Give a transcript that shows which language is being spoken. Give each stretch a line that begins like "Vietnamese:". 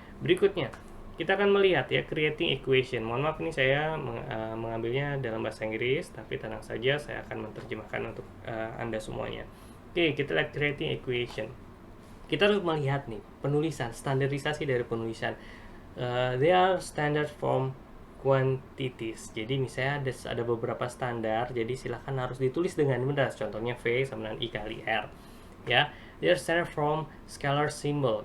Indonesian: Berikutnya kita akan melihat ya creating equation. Mohon maaf, ini saya mengambilnya dalam bahasa Inggris, tapi tenang saja, saya akan menerjemahkan untuk Anda semuanya. Oke, kita lihat creating equation. Kita harus melihat nih penulisan, standarisasi dari penulisan.
English: There are standard form quantities.
Indonesian: Jadi misalnya ada beberapa standar, jadi silahkan harus ditulis dengan benar. Contohnya V sama dengan I kali R ya.
English: There are standard from scalar symbol.